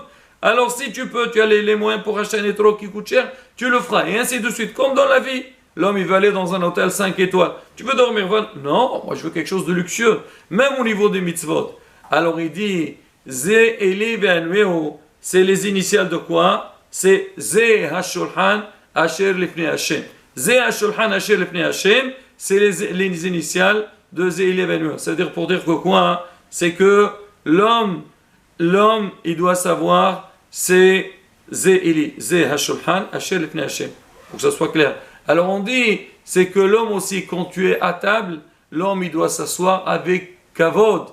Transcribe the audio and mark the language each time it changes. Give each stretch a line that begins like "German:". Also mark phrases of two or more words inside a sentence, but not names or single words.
French: Alors si tu as les moyens pour acheter un étrog qui coûte cher, tu le feras. Et ainsi de suite. Comme dans la vie. L'homme, il va aller dans un hôtel 5 étoiles. Tu veux dormir? Non, moi je veux quelque chose de luxueux. Même au niveau des mitzvot. Alors il dit, Zé et c'est les initiales de quoi?
Hebrew: C'est זה השולחן אשר לפני השם. זה השולחן אשר לפני השם,
French: c'est les initiales de Zé et c'est-à-dire pour dire que quoi? C'est que l'homme, il doit savoir, c'est
Hebrew: זה השולחן אשר לפני השם.
French: Pour que ça soit clair. Alors on dit, c'est que l'homme aussi, quand tu es à table, l'homme il doit s'asseoir avec kavod.